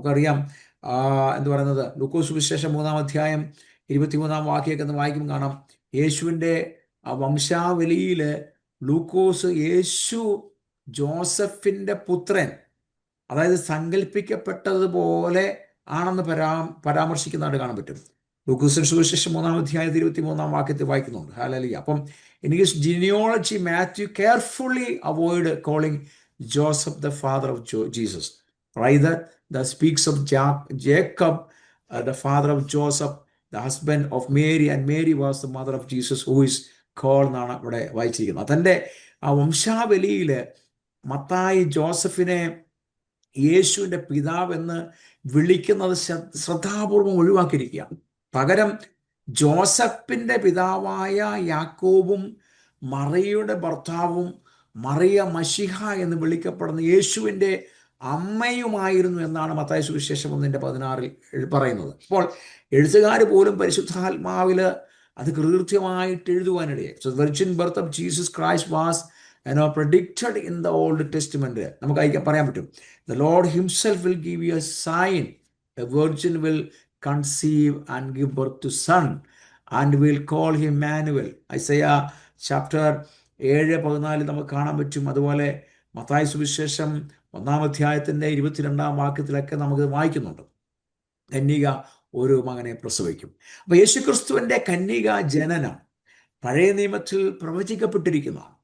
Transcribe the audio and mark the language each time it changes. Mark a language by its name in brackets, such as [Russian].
[Malayalam] നമുക്കറിയാം എന്ന് പറയുന്നത് ലൂക്കോസ് സുവിശേഷം 3-ാം അധ്യായം 23-ാം വാക്യമൊക്കെ ഒന്ന് വായിക്കുമ്പോൾ കാണാം, യേശുവിൻ്റെ വംശാവലിയിൽ ലൂക്കോസ് യേശു ജോസഫിൻ്റെ പുത്രൻ, അതായത് സങ്കല്പിക്കപ്പെട്ടതുപോലെ ആണെന്ന് പരാമർശിക്കുന്നതായിട്ട് കാണാൻ പറ്റും. ലൂക്കോസിന്റെ സുവിശേഷം 3-ാം അധ്യായം 23-ാം വാക്യത്തിൽ വായിക്കുന്നുണ്ട്. ഹല്ലേലൂയ. അപ്പം [English] In his genealogy Matthew carefully avoid calling Joseph the father of Jesus. Rather, that speaks of Jacob, the father of Joseph, the husband of Mary, and Mary was the mother of Jesus, who is called [Malayalam] എന്നാണ് ഇവിടെ വായിച്ചിരിക്കുന്നത്. തൻ്റെ ആ വംശാവലിയിൽ മത്തായി ജോസഫിനെ യേശുവിൻ്റെ പിതാവെന്ന് വിളിക്കുന്നത് ശ്രദ്ധാപൂർവം ഒഴിവാക്കിയിരിക്കുകയാണ്. പകരം ജോസഫിൻ്റെ പിതാവായ യാക്കോബും മറിയയുടെ ഭർത്താവും മറിയ മശിഹ എന്ന് യേശുവിൻ്റെ അമ്മയുമായിരുന്നു എന്നാണ് മത്തായി സുവിശേഷം 1:16 പറയുന്നത്. അപ്പോൾ എഴുത്തുകാർ പോലും പരിശുദ്ധാത്മാവിൽ അത് കൃത്യമായിട്ട് എഴുതുവാനിടയായി. [English] So virgin birth of Jesus Christ was predicted in the Old Testament. [Malayalam] നമുക്ക് പറയാൻ പറ്റും, [English] the Lord himself will give you a sign, a virgin will conceive and give birth to son and will call him Emmanuel. [Malayalam] Isaiah chapter 7:14 നമുക്ക് കാണാൻ പറ്റും. അതുപോലെ മത്തായി സുവിശേഷം 1-ാം അധ്യായത്തിൻ്റെ 22-ാം വാക്യത്തിലൊക്കെ നമുക്ക് വായിക്കുന്നുണ്ട്, കന്യക ഒരു മകനെ പ്രസവിക്കും. അപ്പോൾ യേശുക്രിസ്തുവിൻ്റെ കന്യക ജനനം പഴയ നിയമത്തിൽ പ്രവചിക്കപ്പെട്ടിരിക്കുന്നതാണ്.